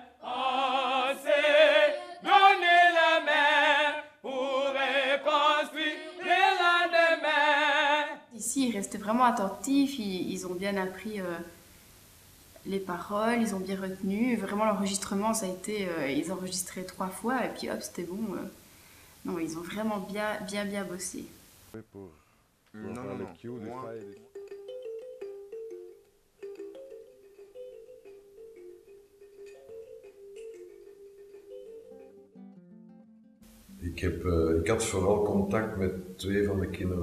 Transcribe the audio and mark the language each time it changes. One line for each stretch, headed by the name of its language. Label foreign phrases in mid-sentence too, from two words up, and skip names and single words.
French: On s'est donné la main pour reconstruire le lendemain. Ici, ils restaient vraiment attentifs, ils ont bien appris les paroles, ils ont bien retenu. Vraiment, l'enregistrement, ça a été... ils enregistraient 3 fois et puis hop, c'était bon. Non, ils ont vraiment bien bossé.
Dutch: Ik had vooral contact met 2 van de kinderen.